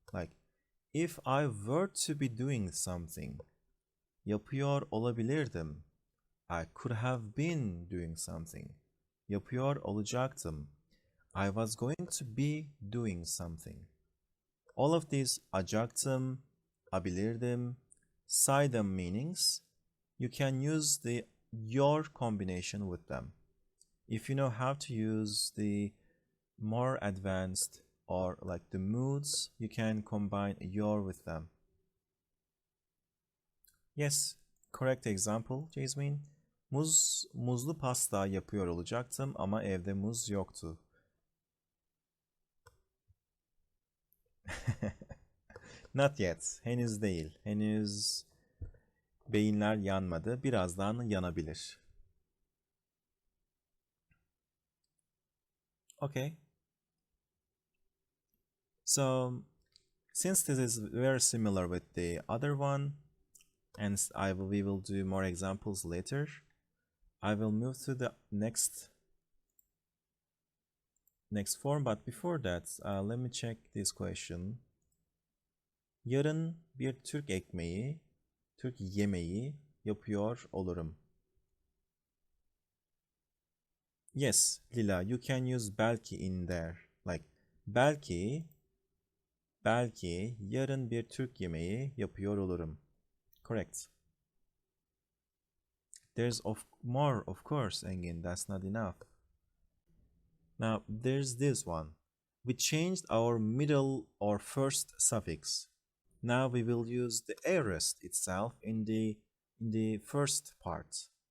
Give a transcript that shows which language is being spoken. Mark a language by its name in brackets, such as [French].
[English] Like, if I were to be doing something, [Turkish] yapıyor olabilirdim. [English] I could have been doing something. [Turkish] Yapıyor olacaktım. [English] I was going to be doing something. All of these acaktım, abilirdim, saydım meanings, you can use the your combination with them. If you know how to use the more advanced or like the moods, you can combine your with them. Yes, correct example, Jasmine. [Turkish] Muzlu pasta yapıyor olacaktım ama evde muz yoktu. [English] Not yet. [Turkish] Henüz değil. Henüz beyinler yanmadı. Birazdan yanabilir. [English] Okay. So, since this is very similar with the other one, and we will do more examples later, I will move to the next form. But before that, let me check this question. [Turkish] Yarın bir Türk yemeği yapıyor olurum. [English] Yes, Lila, you can use belki in there. [Turkish] Like, belki yarın bir Türk yemeği yapıyor olurum. [English] Correct. There's more, of course, Engin. That's not enough. Now, there's this one. We changed our middle or first suffix. Now we will use the aorist itself in the first part.